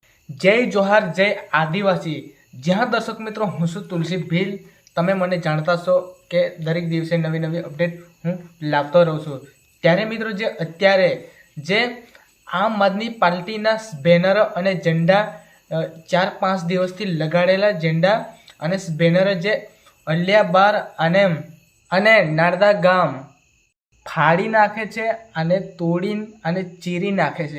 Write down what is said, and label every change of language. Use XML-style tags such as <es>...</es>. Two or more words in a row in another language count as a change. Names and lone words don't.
<gu>જય જોહાર જય આદિવાસી। જ્યાં દર્શક મિત્રો હું છું તુલસી ભીલ। તમે મને જાણતા છો કે દરેક દિવસે નવી નવી અપડેટ હું લાવતો રહું છું। ત્યારે મિત્રો જે અત્યારે જે આમ આદમી પાર્ટીના બેનર અને ઝંડા 4-5 દિવસથી લગાડેલા ઝંડા અને બેનર જે અલિયાબાર અને નારદા ગામ ફાડી નાખે છે અને તોડી અને ચીરી નાખે છે।</gu>